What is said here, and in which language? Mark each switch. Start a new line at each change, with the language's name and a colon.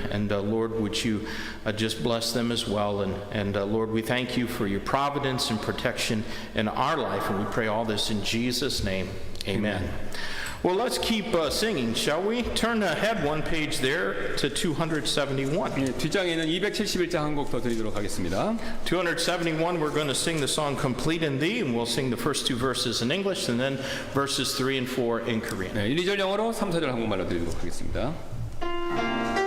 English: And Lord, would you just bless them as well. And Lord, we thank you for your providence and protection in our life. And we pray all this in Jesus' name. Amen. Well, let's keep singing, shall we? Turn ahead one page there to 271.
Korean: 예, 뒷장에는 271장 한 곡 더 드리도록 하겠습니다.
English: 271, we're going to sing the song Complete in Thee, and we'll sing the first two verses in English and then verses 3 and 4 in Korean.
Korean: 네, 1, 2절 영어로 3, 4절 한국말로 드리도록 하겠습니다.